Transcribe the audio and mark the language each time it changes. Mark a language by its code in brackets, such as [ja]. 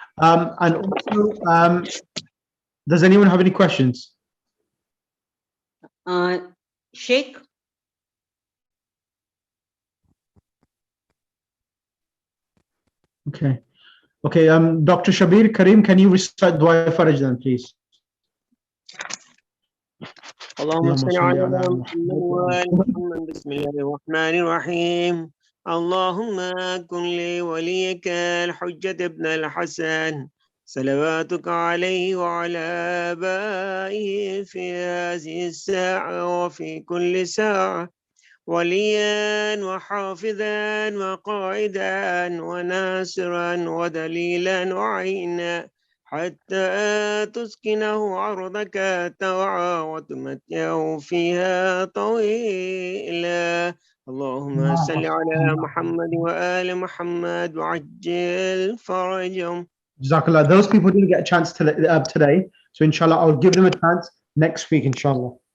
[en] And also, does anyone have any questions? Sheikh? Okay. Okay, Dr. Shabir Karim, can you recite Dua Faraj then, please? [ar] اللهم صل على محمد وآل محمد. بسم الله الرحمن الرحيم. اللهم كن لوليك الحجة ابن الحسن صلواتك عليه وعلى آبائه في هذه الساعة وفي كل ساعة وليا وحافظا وقائدا وناصرا ودليلا وعينا حتى تسكنه عرضك طوعا وتمتعه فيها طويلا. اللهم صل على محمد وآل محمد وعجل فرجهم. Jazakallah. [en] Those people didn't get a chance today, so inshallah I'll give them a chance next week, inshallah.